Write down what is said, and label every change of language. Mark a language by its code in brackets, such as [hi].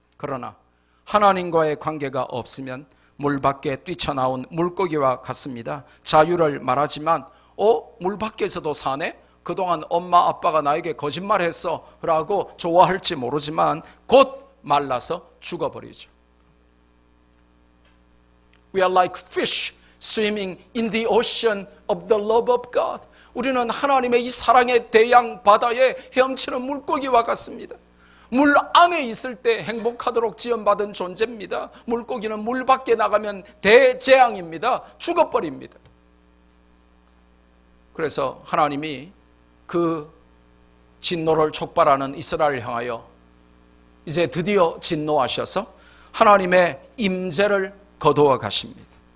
[ko] 그러나 하나님과의 관계가 없으면 물 밖에 뛰쳐나온 물고기와 같습니다. 자유를 말하지만 물 밖에서도 사네? 그동안 엄마 아빠가 나에게 거짓말했어 라고 좋아할지 모르지만 곧 말라서 죽어버리죠. [en] We are like fish swimming in the ocean of the love of God. [ko] 우리는 하나님의 이 사랑의 대양 바다에 헤엄치는 물고기와 같습니다. 물 안에 있을 때 행복하도록 지원받은 존재입니다. 물고기는 물 밖에 나가면 대재앙입니다. 죽어버립니다. 그래서 하나님이 그 진노를 촉발하는 이스라엘을 향하여 이제 드디어 진노하셔서 하나님의 임재를 거두어 가십니다.